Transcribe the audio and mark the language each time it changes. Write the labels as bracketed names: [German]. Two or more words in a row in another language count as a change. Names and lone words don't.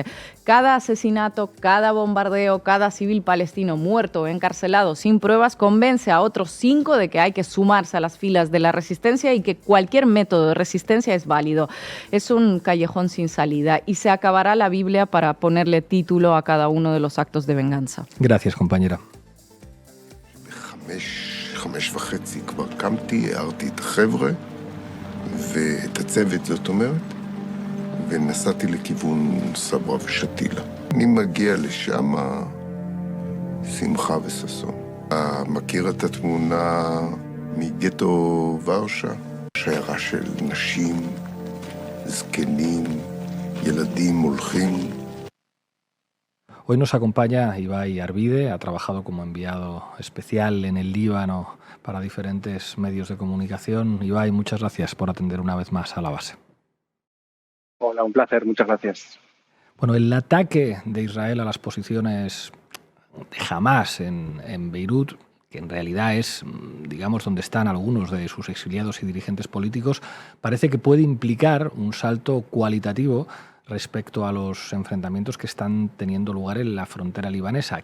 [Spanish] Cada asesinato, cada bombardeo, cada civil palestino muerto o encarcelado sin pruebas convence a otros 5 de que hay que sumarse a las filas de la resistencia y que cualquier método de resistencia es válido. Es un callejón sin salida y se acabará la Biblia para ponerle título a cada uno de los actos de venganza. Gracias, compañera. [Hebrew] חמש וחצי כבר קמתי, הערתי את החבר'ה ואת הצוות, זאת אומרת, ונסעתי לכיוון סברה ושתילה. אני מגיע לשם שמחה וששון. מכיר את התמונה מגטו ורשה? שיירה של נשים, זקנים, ילדים הולכים. [Spanish] Hoy nos acompaña Ibai Arvide, ha trabajado como enviado especial en el Líbano para diferentes medios de comunicación. Ibai, muchas gracias por atender una vez más a La Base. Hola, un placer, muchas gracias. Bueno, el ataque de Israel a las posiciones de Hamas en Beirut, que en realidad es, digamos, donde están algunos de sus exiliados y dirigentes políticos, parece que puede implicar un salto cualitativo respecto a los enfrentamientos que están teniendo lugar en la frontera libanesa.